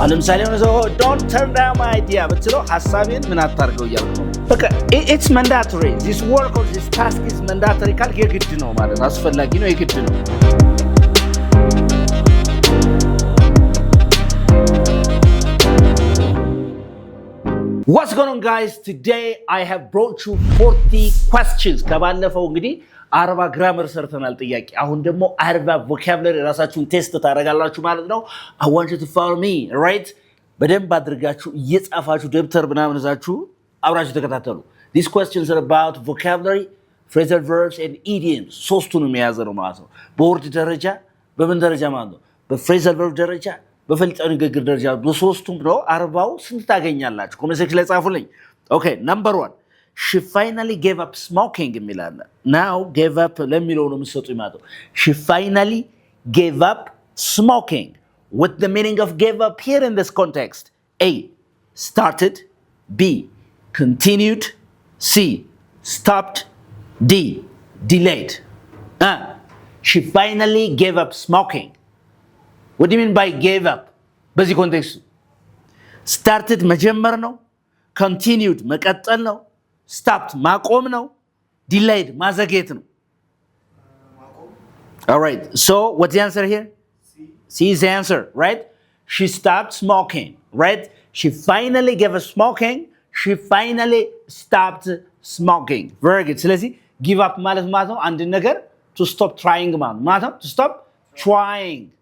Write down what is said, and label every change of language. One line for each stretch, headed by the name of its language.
Amharic: ለምሳሌ ሆነ ሰው
English: don't turn down my idea
Amharic: ብትለው ሐሳቤን ምን አታርገው እያልኩ ነው። በቃ
English: it's mandatory. This work or this task is mandatory
Amharic: ካልክ የግድ ነው ማለት አስፈላጊ ነው የግድ ነው።
English: What's going on guys? Today I have brought you 40 questions.
Amharic: ከባለፈው እንግዲህ 40 ግራመር ሰርተናል ጥያቄ አሁን ደግሞ 40 ቮካብላሪ ራሳችሁን ቴስት ታደርጋላችሁ ማለት ነው።
English: I want you to follow me, right?
Amharic: በደንብ አድርጋችሁ እየጻፋችሁ ደብተር ምናምን ይዛችሁ አብራችሁ ተከታተሉ።
English: These questions are about vocabulary, phrasal verbs and idioms.
Amharic: ሶስቱንም የያዘ ነው ማለት ነው። በወርድ ደረጃ በምን ደረጃ ማለት ነው? በphrasal verb ደረጃ በፈልጠው ንግግር ደረጃ በሶስቱም ነው 40ው ስንት ታገኛላችሁ? ኮሜንት ሴክሽን ላይ ጻፉልኝ።
English: Okay, number 1. She finally gave up smoking
Amharic: የሚላል
English: now gave up
Amharic: ለሚለው ነው የምትሰጡኝ ማለት ነው።
English: She finally gave up smoking. What the meaning of gave up here in this context? A. Started. B. Continued. C. Stopped. D. Delayed. She finally gave up smoking. What do you mean by gave up?
Amharic: በዚህ ኮንቴክስት started መጀመር ነው፣ continued መቀጠል ነው፣ stopped ማቆም ነው፣ delayed ማዘግየት ነው።
English: All right. So what's the answer here? C is the answer, right? She stopped smoking, right? She finally gave up smoking. She finally stopped smoking. Very good.
Amharic: ስለዚህ
English: give up
Amharic: ማለት ነው አንድ ነገር
English: to stop trying
Amharic: ማለት ነው
English: to stop trying.